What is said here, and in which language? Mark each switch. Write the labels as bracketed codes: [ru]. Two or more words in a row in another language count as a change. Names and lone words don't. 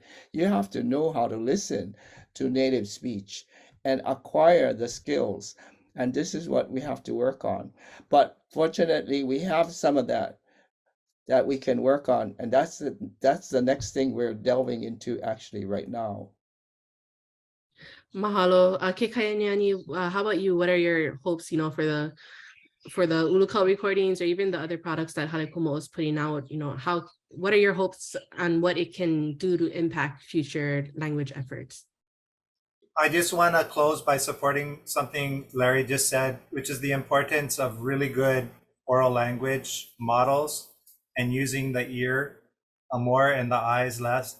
[en] You have to know how to listen to native speech and acquire the skills. And this is what we have to work on. But fortunately, we have some of that we can work on, and that's the next thing we're delving into actually right now. Mahalo. Ke Kaianiani, how about you? What are your hopes, for the Ulukau recordings or even the other products that Hale Kuamo is putting out? What are your hopes on what it can do to impact future language efforts? I just want to close by supporting something Larry just said, which is the importance of really good oral language models and using the ear more and the eyes less.